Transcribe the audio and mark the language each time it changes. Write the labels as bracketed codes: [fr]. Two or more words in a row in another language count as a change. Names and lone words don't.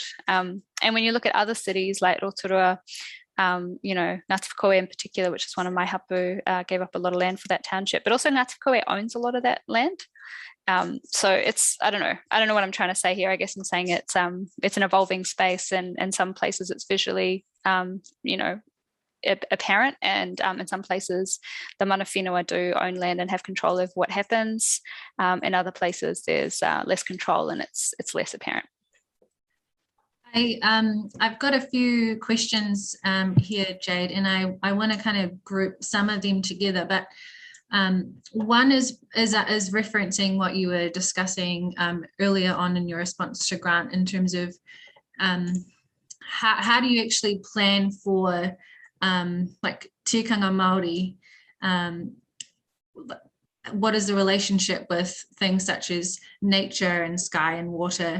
[en] And when you look at other cities like Rotorua, you know, Ngāti Whakatōhea in particular, which is one of my hapū, gave up a lot of land for that township, but also Ngāti Whakatōhea owns a lot of that land. So it's, I don't know what I'm trying to say here. I guess I'm saying it's an evolving space, and in some places it's visually, you know, apparent, and in some places the [mi] mana whenua [en] do own land and have control over what happens. In other places there's less control and it's less apparent. I've got a few questions here, Jade, and I want to kind of group some of them together, but one is referencing what you were discussing earlier on in your response to Grant, in terms of how do you actually plan for like [mi] tikanga Māori, [en] what is the relationship with things such as nature and sky and water?